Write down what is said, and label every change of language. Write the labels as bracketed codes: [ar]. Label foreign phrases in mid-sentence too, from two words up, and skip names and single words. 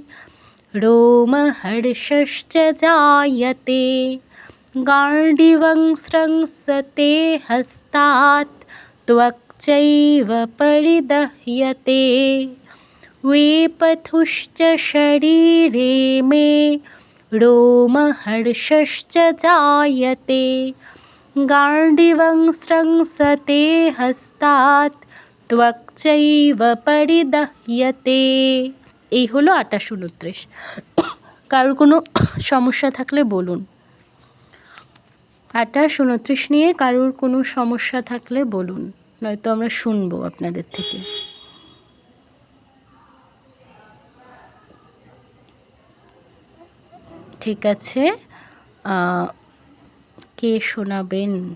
[sa] रोमहर्षश्च जायते गाण्डिवं स्रंसते हस्तात् त्वक् चैव परिदह्यते वेपथुश्च शरीरे मे रोमहर्षश्च जायते गाण्डिवं स्रंसते हस्तात् त्वक् चैव परिदह्यते। [bn] এই হলো 28-29। কারোর কোনো সমস্যা থাকলে বলুন। 28-29 নিয়ে কারোর কোনো সমস্যা থাকলে বলুন। নয়তো আমরা শুনবো আপনাদের থেকে। ঠিক আছে, কে শোনাবেন?